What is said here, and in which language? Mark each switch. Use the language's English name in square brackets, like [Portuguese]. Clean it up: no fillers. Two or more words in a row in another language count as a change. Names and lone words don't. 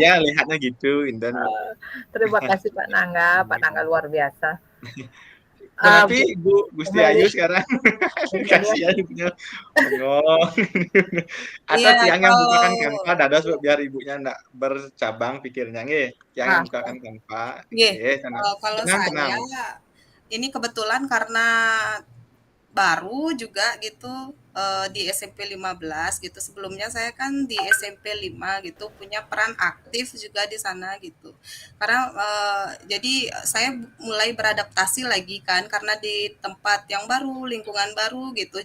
[Indonesian] saya lihatnya gitu, Inten, Bu. terima kasih Pak Nangga luar biasa. Kenapa Bu Ibu Gusti Meli, Ayu sekarang Bu Meli, kasihan ibunya bengong. Atau Iya, Tiang yang bukakan kalau Canva dados biar ibunya ndak bercabang pikirnya nggih. Tiang yang ah, bukakan Canva, nggih, nggih, tenang. kalau Tenang tenang. saya ini kebetulan karena baru juga gitu di SMP 15 gitu. Sebelumnya saya kan di SMP 5 gitu punya peran aktif juga di sana gitu. Karena jadi saya mulai beradaptasi lagi kan karena di tempat yang baru, lingkungan baru gitu.